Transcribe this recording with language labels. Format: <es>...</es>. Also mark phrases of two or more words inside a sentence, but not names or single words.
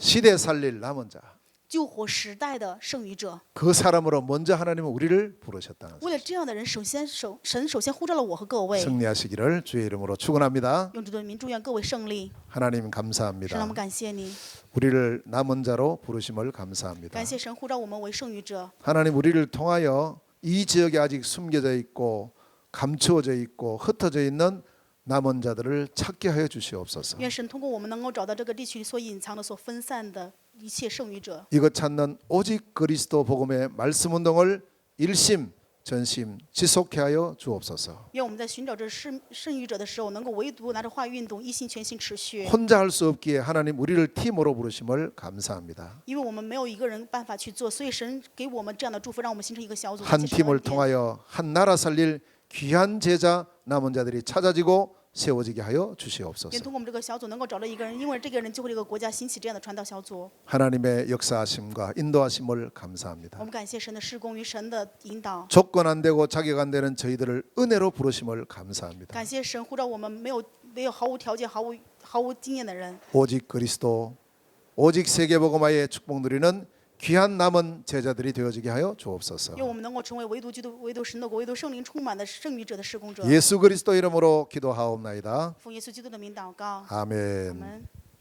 <ko>시대 살릴 남은 자.</ko> <zh>救活时代的剩余者。</zh> <ko>그 사람으로 먼저 하나님은 우리를 부르셨다는</ko> <zh>为了这样的人，神首先呼召了我和各位，</zh> <ko>승리하시기를 주의 이름으로 축원합니다.</ko> <zh>用主的名祝愿各位胜利。</zh> <ko>하나님</ko> <zh>神，我</zh> <ko>감사합니다.</ko> <zh>们感谢你，</zh> <ko>우리를 남은 자로 부르심을 감사합니다.</ko> <zh>感谢神呼召我们为剩余者。</zh> <ko>하나님 우리를 통하여 이 지역에 아직 숨겨져 있고 감추어져 있고 흩어져 있는 남은 자들을 찾게 하여 주시옵소서.</ko> <zh>愿神通过我们能够找到这个地区所隐藏的、所分散的一切剩余者。</zh> <ko>이것 찾는 오직 그리스도 복음의 말씀 운동을 일심 전심 지속해 하여 주옵소서.</ko> <zh>愿我们在寻找这剩余者的时候，能够唯独拿着话语运动，一心全心持续。</zh> <ko>혼자 할 수 없기에 하나님 우리를 팀으로 부르심을 감사합니다.</ko> <zh>因为我们没有一个人办法去做，所以神给我们这样的祝福，让我们形成一个小组。</zh> <ko>한</ko> <zh>接受恩</zh> <ko>팀을</ko> <zh>典</zh> <ko>통하여 한 나라 살릴 귀한 제자 남은 자들이 찾아지고 세워지게 하여</ko> <zh>愿</zh> <ko>주시옵소서.</ko> <zh>通过我们这个小组能够找到一个人，因为这个人就会这个国家兴起这样的传道小组。</zh> <ko>하나님의 역사하심과 인도하심을</ko> <zh>我</zh> <ko>감사합니다.</ko> <zh>们感谢神的施工与神的引导，</zh> <ko>조건 안 되고 자격 안 되는 저희들을 은혜로 부르심을 감사합니다.</ko> <zh>感谢神呼召我们没有毫无条件、毫无经验的人，</zh> <ko>오직 그리스도 오직 세계복음화의 축복 누리는 귀한 남은 제자들이 되어지게 하여 주옵소서.</ko> <zh>愿我们能够成为唯独基督、唯独神的国、唯独圣灵充满的剩余者的施工者。</zh> <ko>예수 그리스도 이름으로 기도하옵나이다.</ko> <zh>奉耶稣基督的名祷告，</zh> <ko>아멘.</ko> <zh>阿门。</zh>